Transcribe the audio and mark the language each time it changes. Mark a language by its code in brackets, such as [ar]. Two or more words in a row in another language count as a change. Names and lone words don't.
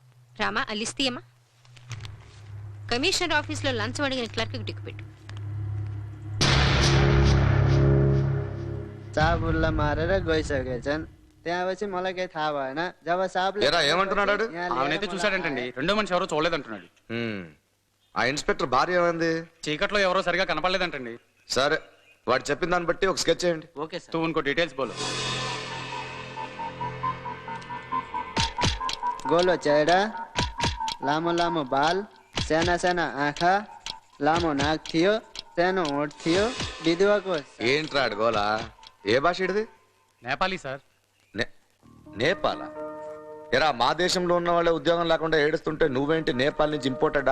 [te] రామా అల్లిస్తీయమ్మా. కమిషనర్ ఆఫీస్లో లంచం అడిగిన క్లర్క్కి టిక్కు పెట్టు. [ne] साबुल्ला मारेर गइसकेछन्। त्यहाँपछि मलाई केही थाहा भएन। जब साबले [te] ఏమంటున్నాడు? ఆమెనైతే చూశాడంటండి. రెండో మనిషి ఎవరో చూడలేదంటున్నాడు. ఆ ఇన్స్పెక్టర్ భార్య ఏమైంది? చీకట్లో ఎవరో సరిగా కనపడలేదంటండి. సరే, వాడు చెప్పిన దాన్ని బట్టి ఒక స్కెచ్ చేయండి. ఓకే సార్. [hi] तू उनको डिटेल्स बोलो. [ne] गोलो चेहरा, लामो लामो बाल, साना साना आँखा, लामो नाक थियो, सानो होठ थियो, विधवाको। [te] ఏంట్రా గోలా? ఏ భాష ఇడిది? నేపాలీ సార్. నేపాలా? ఎరా, మా దేశంలో ఉన్న వాళ్ళే ఉద్యోగం లేకుండా ఏడుస్తుంటే నువ్వేంటి నేపాల్ నుంచి ఇంపోర్టెడా?